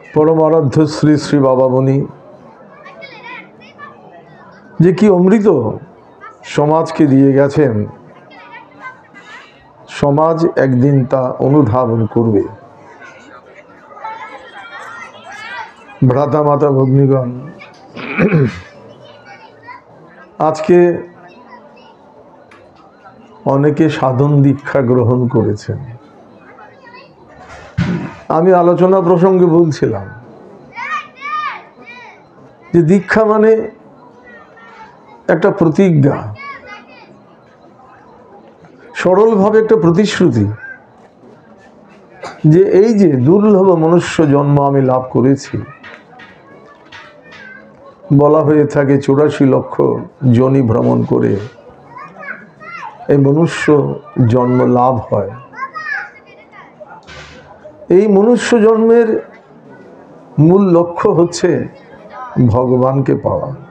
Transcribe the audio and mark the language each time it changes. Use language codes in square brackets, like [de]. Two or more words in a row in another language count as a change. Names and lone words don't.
[bn] পরমারাধ্য শ্রী শ্রী বাবামণি যে কী অমৃত সমাজকে দিয়ে গেছেন সমাজ একদিন তা অনুধাবন করবে। ভ্রাতা মাতা ভগ্নীগণ আজকে অনেকে সাধন দীক্ষা গ্রহণ করেছেন। আমি আলোচনা প্রসঙ্গে বলছিলাম যে দীক্ষা মানে একটা প্রতিজ্ঞা, সরল ভাবে এক প্রতিশ্রুতি যে এই যে দুর্লভ মনুষ্য জন্ম আমি লাভ করেছি। বলা হয়ে থাকে 84 লক্ষ যোনি ভ্রমণ করে এই মনুষ্য জন্ম লাভ হয়। এই মনুষ্য জন্মের মূল লক্ষ্য হচ্ছে ভগবানকে পাওয়া।